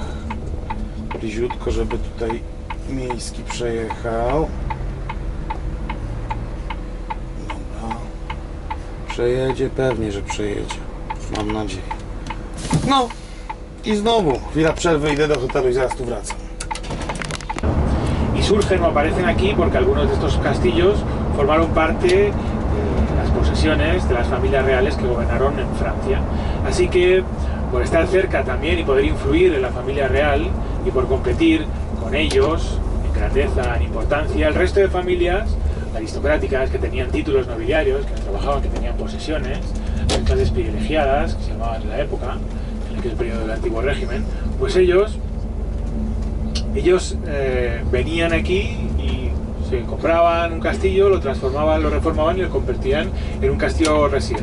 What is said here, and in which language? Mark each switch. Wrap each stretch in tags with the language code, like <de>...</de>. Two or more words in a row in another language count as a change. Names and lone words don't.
<pl>Bliziutko, żeby tutaj miejski przejechał. Dobra. Przejedzie? Pewnie, że przejedzie. Mam nadzieję. No i znowu chwila przerwy, idę do hotelu i zaraz tu wracam.</pl> <es>Y surgen o aparecen aquí porque algunos de estos castillos formaron parte de las posesiones de las familias reales que gobernaron en Francia. Así que por estar cerca también y poder influir en la familia real y por competir con ellos en grandeza, en importancia, el resto de familias aristocráticas que tenían títulos nobiliarios, que trabajaban, que tenían posesiones, las clases privilegiadas, que se llamaban en la época, en aquel periodo del antiguo régimen, pues ellos venían aquí y se compraban un castillo, lo transformaban, lo reformaban y lo convertían en un castillo residencial.</es>